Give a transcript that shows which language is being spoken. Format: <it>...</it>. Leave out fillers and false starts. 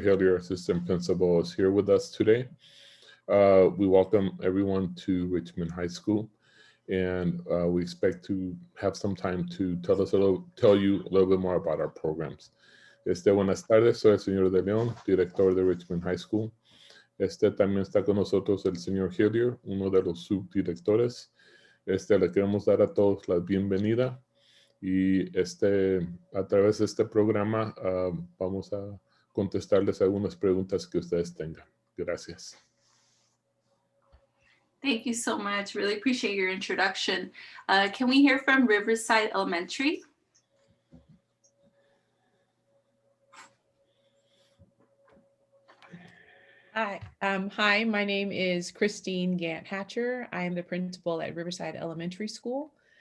<en>Hillier, assistant principal, is here with us today. We welcome everyone to Richmond High School, and we expect to have some time to tell you a little bit more about our programs.</en> <es>Buenas tardes, soy el señor de Leon, director de Richmond High School. También está con nosotros el señor Hillier, uno de los subdirectores. Le queremos dar a todos la bienvenida. Y a través de este programa vamos a contestarles algunas preguntas que ustedes tengan. Gracias.</es> <en>Thank you so much. Really appreciate your introduction. Can we hear from Riverside Elementary? Hi, my name is Christine Gant Hatcher. I am the principal at Riverside Elementary School.</en>